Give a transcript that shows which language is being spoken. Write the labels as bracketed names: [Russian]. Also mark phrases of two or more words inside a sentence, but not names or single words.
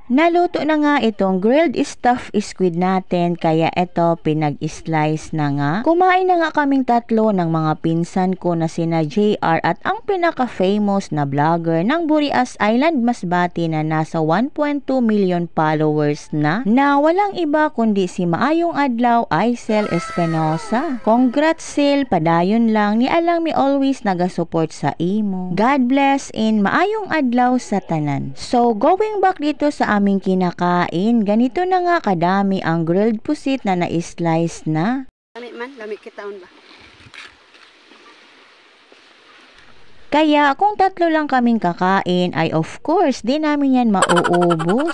[Filipino] Naluto na nga itong [English] grilled stuffed squid [Filipino] natin, kaya ito pinag-slice na nga. Kumain na nga kaming tatlo ng mga pinsan ko na sina JR at ang pinaka-famous na vlogger ng Burias Island, Masbate na nasa 1.2 million followers na walang iba kundi si Maayong Adlaw Aisel Espinosa. [Hiligaynon] Congrats Sil, padayon lang, ni alang mi always nagasupport sa imo. [English] God bless [Hiligaynon] in Maayong Adlaw sa tanan. [English] So going back [Filipino] dito sa aming kinakain, ganito na nga kadami ang grilled pusit na na-slice na. [Hiligaynon] Lami kita ba? [Filipino] Kaya kung tatlo lang kaming kakain ay [English] of course [Filipino] di namin yan mauubos.